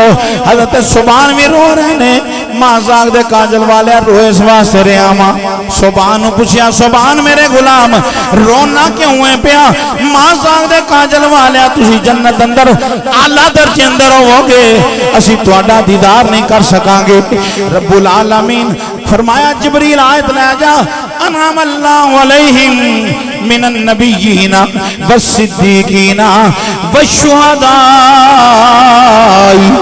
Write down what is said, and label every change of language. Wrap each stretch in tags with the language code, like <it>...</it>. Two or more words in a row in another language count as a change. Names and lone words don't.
<pa>حضرت سبحان بھی رو رہے نے، ماں جاگ دے کاجل والیا روئے اس واسطے رہا وا. سبحان نو پچھیا، سبحان میرے غلام رونا کیوں ہے پیا? ماں جاگ دے کاجل والیا تسی جنت اندر اعلیٰ درجے اندر ہووو گے، اسی تہاڈا دیدار نہیں کر سکاں گے. ربّ العالمین فرمایا جبریل آیت لے جا,</pa> <ar>أنعم الله عليهم من النبيين والصديقين والشهداء</ar>